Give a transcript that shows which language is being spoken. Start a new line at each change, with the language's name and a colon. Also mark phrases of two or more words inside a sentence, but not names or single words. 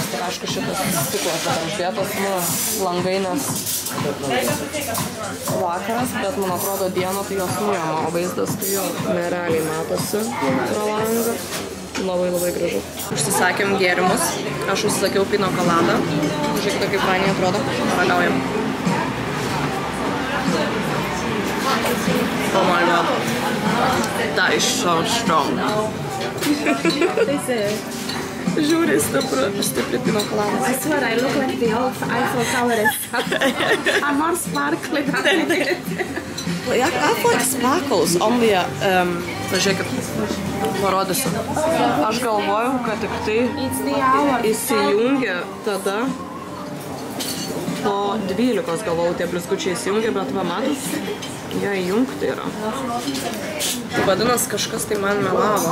Lithuanian: Tai aišku, šitas stiklas dar uždėtas, nu, langai, nes vakaras, bet man atrodo dieną tai jos nuėma, o vaizdas tai jau nerealiai matosi pro langą. Labai gražu. Užsisakėm gėrimus. Aš užsisakiau pino koladą. Žiūrėkite, kaip fainiai atrodo. Ragaujam.
English: Oh my god. That is so strong.
Lithuanian: Žiūri, stipri pino koladas.
English: I swear I look like the old Eiffel Tower. I'm more sparkly than it. I have like sparkles on the...
Lithuanian: Pažiūrėkit, parodysiu. Aš galvojau, kad tik tai įsijungia tada po 12 galvojau, tie blizgučiai įsijungia, bet va matus, jie įjungti yra. Tai vadinas, kažkas tai man melavo.